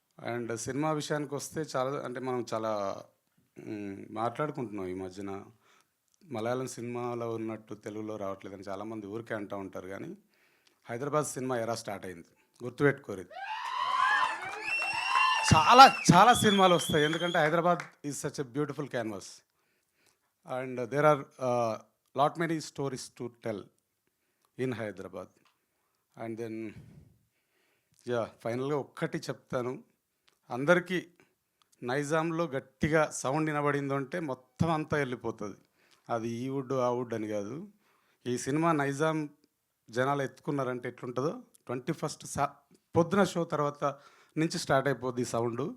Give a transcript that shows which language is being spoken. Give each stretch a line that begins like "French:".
Telugu: And cinema విషయానికి వస్తే మనం చాలా మాట్లాడుకుంటున్నాం ఈ మధ్యన. మలయాళం సినిమాలో ఉన్నట్టు తెలుగులో రావట్లేదని చాలామంది ఊరికే అంటూ ఉంటారు. కానీ హైదరాబాద్ సినిమా ఎరా స్టార్ట్ అయింది, గుర్తుపెట్టుకోరు. చాలా సినిమాలు వస్తాయి, ఎందుకంటే
English: Hyderabad is such a beautiful canvas. And there are lot many stories to tell in Hyderabad.
Telugu: And then ఫైనల్గా ఒక్కటి చెప్తాను, అందరికీ నైజాంలో గట్టిగా సౌండ్ వినబడింది అంటే మొత్తం అంతా వెళ్ళిపోతుంది. అది ఈ వుడ్ ఆ వుడ్ అని కాదు. ఈ సినిమా నైజాం జనాలు ఎత్తుకున్నారంటే ఎట్లుంటుందో 21st పొద్దున షో తర్వాత నుంచి స్టార్ట్ అయిపోద్ది ఈ సౌండ్.